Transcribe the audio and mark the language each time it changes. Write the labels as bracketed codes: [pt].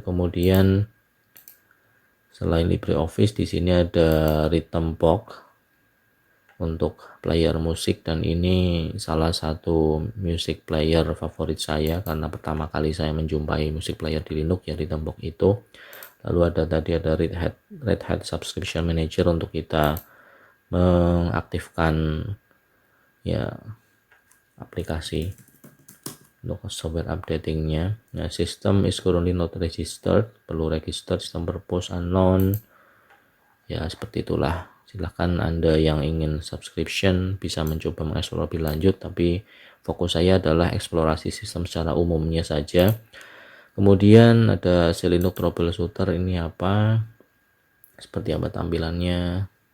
[id] Kemudian selain LibreOffice di sini ada Rhythmbox untuk player musik, dan ini salah satu music player favorit saya karena pertama kali saya menjumpai music player di Linux ya Rhythmbox itu. Lalu ada Red Hat Subscription Manager untuk kita mengaktifkan ya aplikasi untuk software updatingnya. [en] Nah, system is currently not registered, [id] perlu register, [en] system purpose unknown. [id] Ya seperti itulah. Silahkan Anda yang ingin subscription bisa mencoba mengeksplor lebih lanjut, tapi fokus saya adalah eksplorasi sistem secara umumnya saja. Kemudian ada Linux troubleshooter, ini apa, seperti apa tampilannya.